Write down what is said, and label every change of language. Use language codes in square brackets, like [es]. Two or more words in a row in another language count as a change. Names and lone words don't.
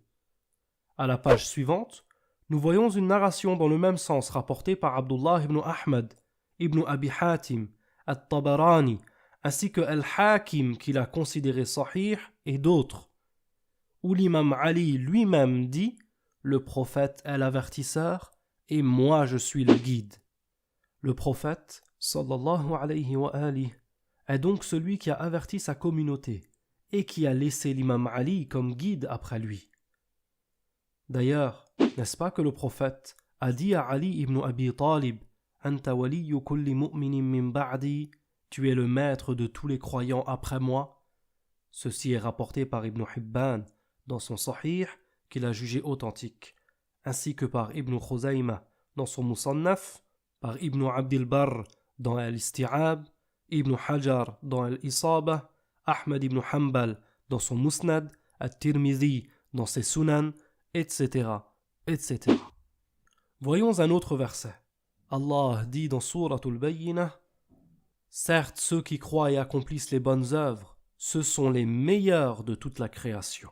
[fr] À la page suivante, nous voyons une narration dans le même sens rapportée par Abdullah ibn Ahmad, ibn Abi Hatim, At-Tabarani, ainsi que Al-Hakim qui l'a considéré sahih et d'autres, où l'imam Ali lui-même dit « Le prophète est l'avertisseur et moi je suis le guide ». Le prophète, [ar] صلى الله عليه وآله, [fr] est donc celui qui a averti sa communauté et qui a laissé l'imam Ali comme guide après lui. D'ailleurs, n'est-ce pas que le prophète a dit à Ali ibn Abi Talib « [ar] أنت ولي كل مؤمن من بعدي [fr] » Tu es le maître de tous les croyants après moi. Ceci est rapporté par Ibn Hibban dans son Sahih qu'il a jugé authentique, ainsi que par Ibn Khuzayma dans son Musannaf, par Ibn Abdil Barr dans Al-Isti'ab, Ibn Hajar dans Al-Isaba, Ahmad ibn Hanbal dans son Musnad, At-Tirmidhi dans ses Sunan, etc., etc. Voyons un autre verset. Allah dit dans Souratul Bayyinah: Certes, ceux qui croient et accomplissent les bonnes œuvres, ce sont les meilleurs de toute la création.